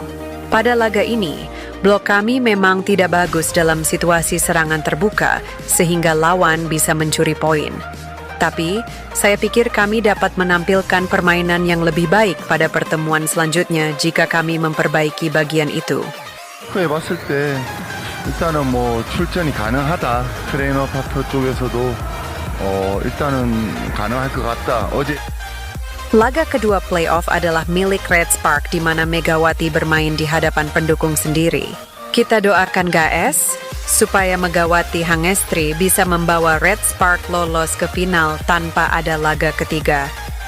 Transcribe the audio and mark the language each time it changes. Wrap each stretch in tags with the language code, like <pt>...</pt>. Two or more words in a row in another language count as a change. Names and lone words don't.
<id>Pada laga ini, blok kami memang tidak bagus dalam situasi serangan terbuka sehingga lawan bisa mencuri poin. Tapi, saya pikir kami dapat menampilkan permainan yang lebih baik pada pertemuan selanjutnya jika kami memperbaiki bagian itu.</id> <ko>봤을 때 일단은 출전이 가능하다. 트레이너 파터 쪽에서도 일단은 가능할 것 같다. 어제</ko> <id>Laga kedua playoff adalah milik Red Spark di mana Megawati bermain di hadapan pendukung sendiri. Kita doakan guys supaya Megawati Hangestri bisa membawa Red Spark lolos ke final tanpa ada laga ketiga.</id>